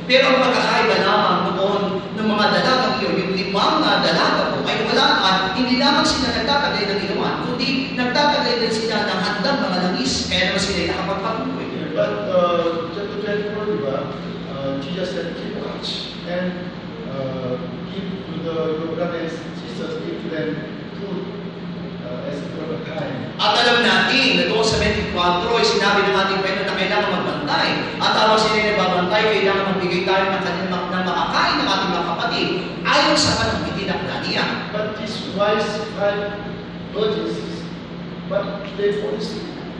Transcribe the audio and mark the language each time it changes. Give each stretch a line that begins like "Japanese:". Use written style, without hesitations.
Filipino: Pero ang pagkakaiba lamang doon ng mga dalagang iyon, yung 5 dalaga po, ay wala at hindi lamang sila nagtatagay ng inuman, kundi nagtatagay din sila ng handang mga langis, kaya naman sila ay nakapagpatuloy.
English: But chapter 24, Jesus said, keep watch and give to your brothers and sisters, give to them food as a proper time.
Filipino: At alam natin na doon sa 24 ay sinabi ng ating Panginoon na kailangan magbantay. At habang sila ay nagbabantay, kailangan magbigay tayo ng makakain ng ating mga kapatid ayon sa kanang itinakda niya.
English: But these wise 5 virgins, but they fall asleep.